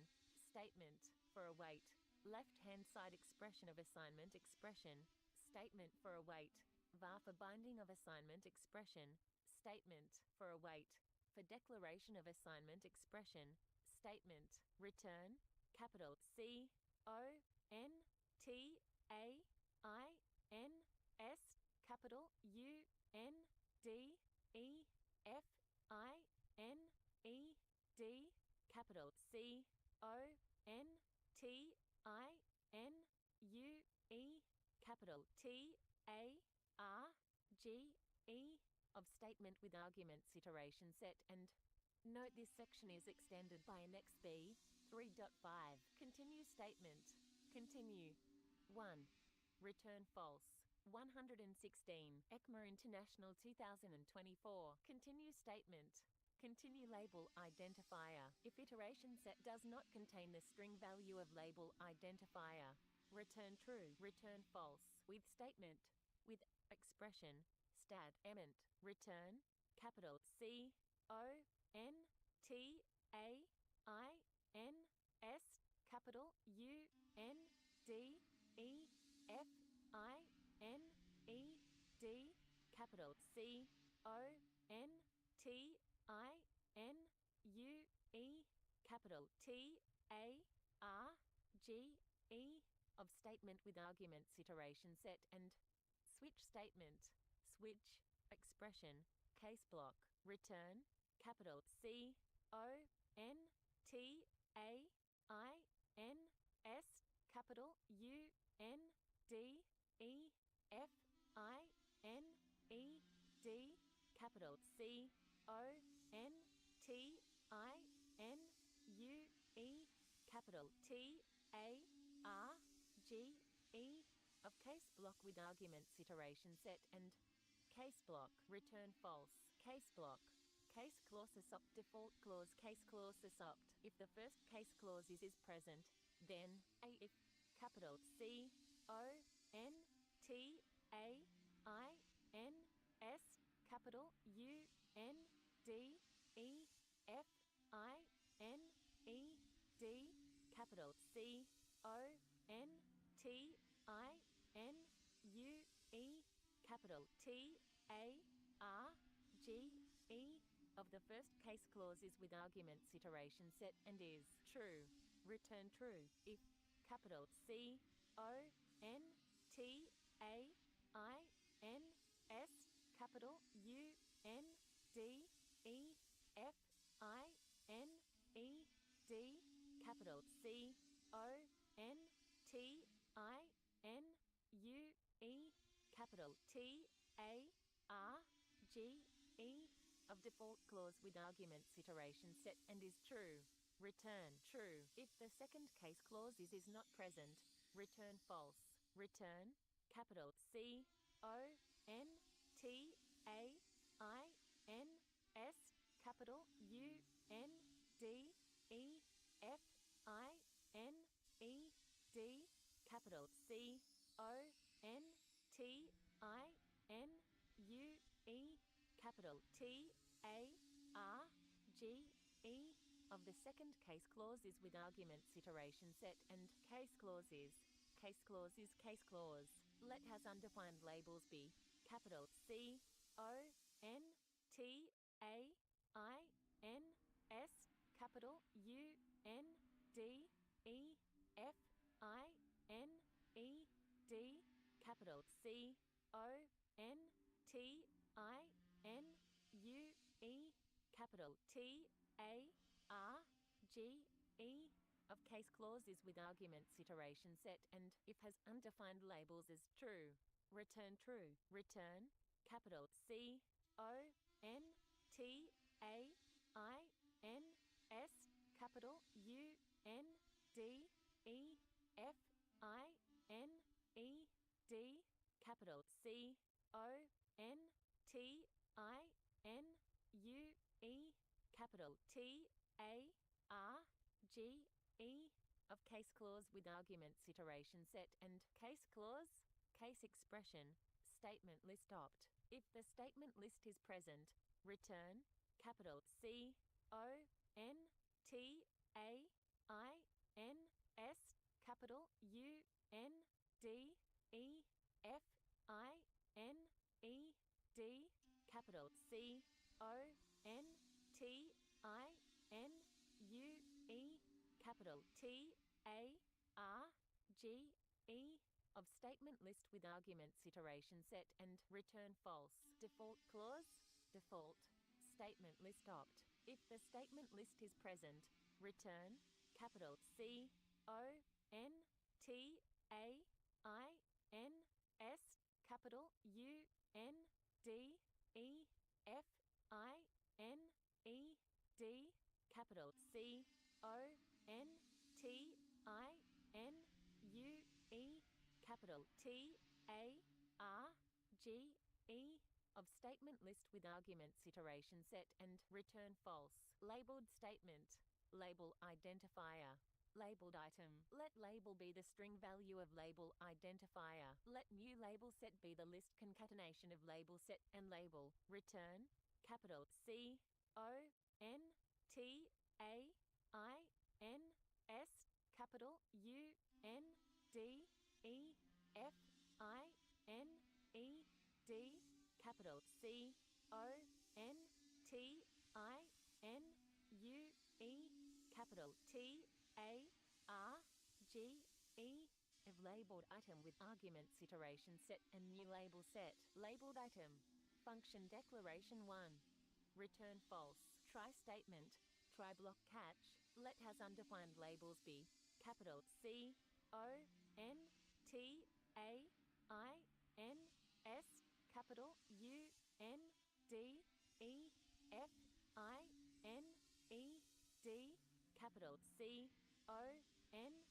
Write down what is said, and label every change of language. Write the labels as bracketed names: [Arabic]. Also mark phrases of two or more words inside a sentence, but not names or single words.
[English] Statement for await. Left-hand side expression of assignment expression. Statement for await. var for binding of assignment expression. Statement for await. For declaration of assignment expression. Statement return capital C O N T A I N S capital U N D E F I N E D capital C O N T I N U E capital T A R G E of statement with arguments iteration set and note this section is extended by annex B 3.5. Continue statement. Continue. 1. Return false. 116. ECMA International 2024. Continue statement. Continue label identifier. If iteration set does not contain the string value of label identifier, return true, return false. With statement, with expression, stat, element, return, capital C O N T A I N S capital U N D E F I N E D capital C O N T I N U E capital T A R G E of statement with arguments iteration set and switch statement, switch, expression, case block, return, capital C O N T A I N S capital U N D E F I N E D capital C O N T I N U E capital T A R G E of case block with arguments iteration set and case block return false. Case block case clause opt default clause case clause opt. If the first case clause is present, then a if capital C O N T A I N S capital U N D E F I N E D capital C O N T I N U E capital T A R G E of the first case clause is with arguments iteration set and is true. Return true if capital C O N T A I N S capital U N D E F I N E D capital C O N T I N U E capital T A R G E of default clause with arguments iteration set and is true. Return true. If the second case clause is not present, return false. Return capital C O N T A I N S capital U N D E F I N E D capital C O N T I N U E capital T A R G E of the second case clause is with arguments iteration set and case clause is case clause. Let has undefined labels be capital C O N T A I N S capital U N D E F I N E D capital C O N T I N U E capital T A R G E of case clauses with arguments iteration set and if has undefined labels as true. Return true. Return capital C O N T A I N S capital U N D E F I N E D capital C O N T I N U E capital T A R G E of case clause with arguments iteration set and case clause, case expression, statement list opt. If the statement list is present, return capital C O N T A I N S capital U N D E F I N E D capital C O N T I N U E capital T A R G E of statement list with arguments iteration set and return false. Default clause, default, statement list opt. If the statement list is present, return capital C O N T A I N S capital U N D E F I N E D capital C O N T I N U E capital T A R G E of statement list with arguments iteration set and return false. Labeled statement, label identifier, labeled item. Let label be the string value of label identifier. Let new label set be the list concatenation of label set and label. Return capital C O N T A I N S capital U N D E F I N E D capital C O N T I N U E capital T A R G E of labeled item with arguments iteration set and new label set. Labeled item. Function declaration 1. Return false. Try statement. Try block catch. Let has undefined labels be capital C O N T A I N S capital U N D E F I N E D capital C O N